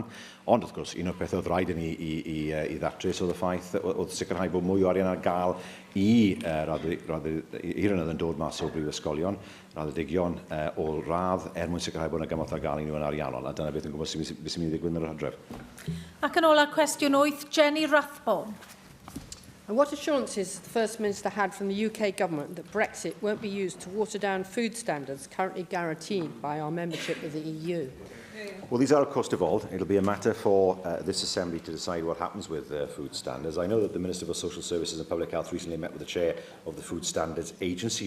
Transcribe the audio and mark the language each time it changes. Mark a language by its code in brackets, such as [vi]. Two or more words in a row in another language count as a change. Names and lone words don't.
[cy] Ond, wrth gwrs, un o'r peth oedd rhaid i ni i ddatrys oedd y ffaith oedd sicrhau bod mwy o arian ar gael i rynydd yn dod mas o brifysgolion, raddedigion o'r radd mwyn sicrhau bod yna gymorth ar gael i nhw yn ariannol. A dyna beth yn gwybod sy'n mynd i ddigwydd yn yr hydref. Ac yn ola cwestiwn 8, Jenny Rathbone. [en] And what assurances the First Minister had from the UK Government that Brexit won't be used to water down food standards currently guaranteed by our membership of the EU? Well, these are, of course, devolved. It'll be a matter for this Assembly to decide what happens with food standards. I know that the Minister for Social Services and Public Health recently met with the Chair of the Food Standards Agency.